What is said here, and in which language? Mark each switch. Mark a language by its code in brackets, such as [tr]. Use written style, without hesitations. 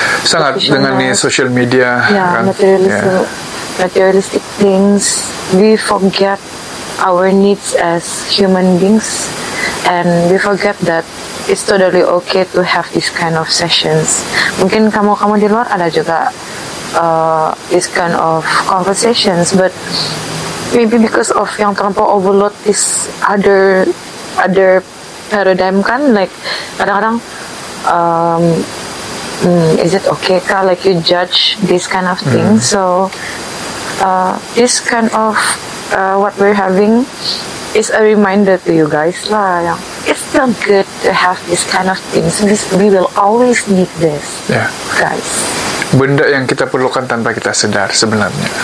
[ms] Sangat dengan ni social media kan. [en] Materialistic things. We forget our needs as human beings, and we forget that it's totally okay to have this kind of sessions. [ms] Mungkin kamu di luar ada juga [en] this kind of conversations, but maybe because of [ms] yang terlampau [en] overload this other paradigm [ms] kan, [en] like kadang-kadang is it okay [ms] kah, [en] like you judge this kind of thing. So this kind of what we're having is a reminder to you guys [ms] lah, yang [en] it's still good to have this kind of things. We will always need this, guys. [ms] Benda yang kita perlukan tanpa kita sedar sebenarnya.